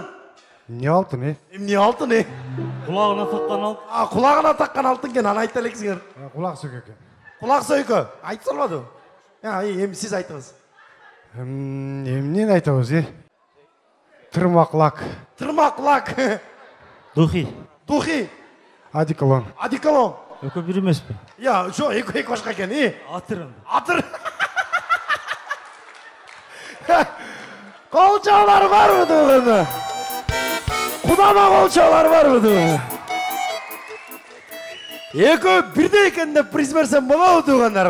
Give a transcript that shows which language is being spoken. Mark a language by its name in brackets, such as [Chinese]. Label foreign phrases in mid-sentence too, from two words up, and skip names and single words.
[Kyrgyz] Не алтын, Эмне алтын? Кулагына таккан алтын. Кулагына таккан алтын экен, аны айта элексиңер. Кулак сөк екен. Кулак сөйкө. Айтып салбадым. Эми сиз айтыңыз. Эмнени айтабыз, Тырмак лак. Тырмак лак. [Russian] Духи. Духи. Одеколон. Одеколон. [Kyrgyz] Экөө бир эмеспи? Жок, эки башка экен. Атыр. Атыр. Колчалар барбы дегенде? Кудама колчалар барбы дегенде? Экөө бирдей экен деп приз берсем болобу дегендер?